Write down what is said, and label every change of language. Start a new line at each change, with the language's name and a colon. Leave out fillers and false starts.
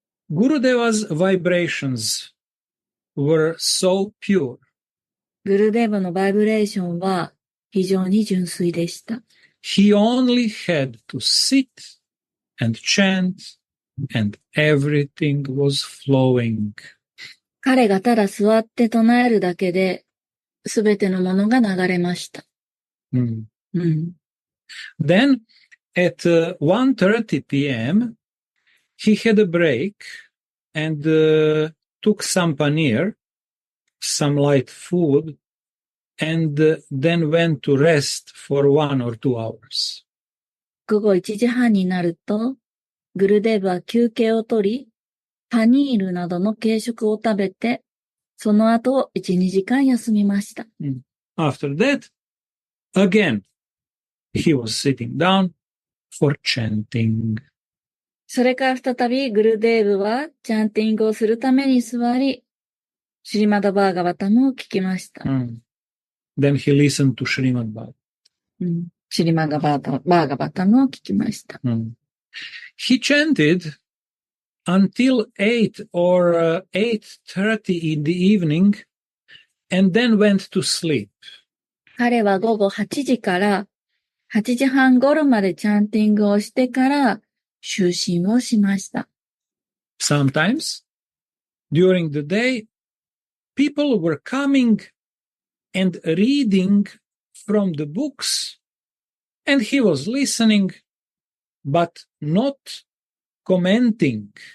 English: Gurudeva's vibrations were so pure.
Japanese: グルデーバのバイブレーションは非常に純粋でした。
English: He only had to sit and chant, and everything was flowing.
Japanese: 彼がただ座って唱えるだけで、すべてのものが流れました。
English: Then, at 1:30 p.m., he had a break and took some paneer, some light food, and then went to rest for 1 or 2 hours.
Japanese: 午後1時半になると、グルデーブは休憩をとり、パニールなどの軽食を食べて、その後1、2時間休みました。
English: After that, again, he was sitting down for chanting.
Japanese: それから再びグルデーブはチャンティングをするために座り、シリマダ・バーガバタムを聞きました。
English: Then he listened to Srimad Bhagavatam.
Japanese: シリマダ・バーガバタムを聞きました。
English: He chanted until 8 or 8:30 in the evening and then went to sleep.
Japanese: 彼は午後8時から8時半頃までチャンティングをしてから就寝をしました。
English: Sometimes, during the day, people were coming and reading from the books, and he was listening, but not commenting.